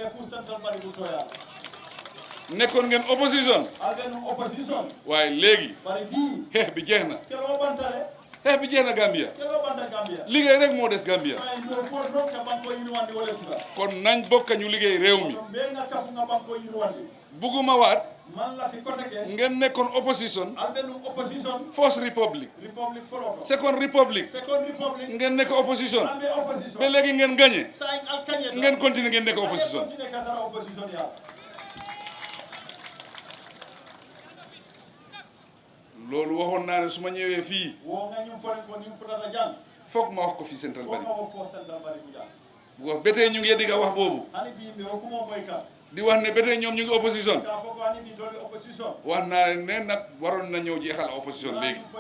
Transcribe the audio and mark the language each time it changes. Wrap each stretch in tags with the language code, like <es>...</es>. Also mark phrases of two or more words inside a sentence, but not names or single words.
<wo>nekkoon ngeen opposition waaye léegi xeex bi jeex na xeex bi jeex na Gambia liggéey rek moo des Gambia kon nañ bokk ñu liggéey réew mi bugguma waat ngeen nekkoon opposition</wo> <en>first republic second republic</en> <wo>ngeen nekk opposition ba léegi ngeen gagné ngeen continuer ngeen nekk opposition loolu waxoon naa ne su ma ñëwee fii foog ma wax ko fii Central Baribu wax ba tey ñu ngi digga wax boobu di wax ne ba tey ñoom ñu ngi opposition wax naa ne nag waroon na ñëw jeexal opposition léegi</wo>